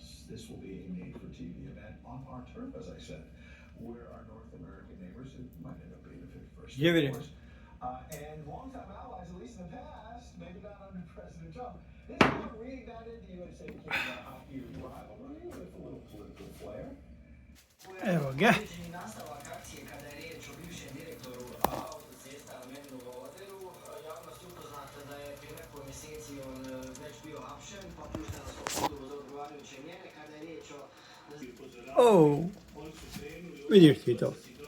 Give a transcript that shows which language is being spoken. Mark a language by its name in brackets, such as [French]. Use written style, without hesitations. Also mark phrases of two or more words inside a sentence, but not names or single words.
[English] This will be a made-for-TV event on our turf, as I said, where our North American neighbors, who might end up being the 51st, [Bosnian] Živjeli. [English] of course, and longtime allies, at least in the past, maybe not under President Trump. This is what reignited the USA-Canada hockey rivalry with a little political flair. [Bosnian] Evo ga. Određeni nastavak akcije kada je riječ o bivšem direktoru autocesta Medinu Voderu, javnost je upoznata da je prije nekoliko mjeseci on već bio hapšen, pa pušten na slobodu uz odgovarajuće mjere kada je riječ o Oh, vidiš ti to.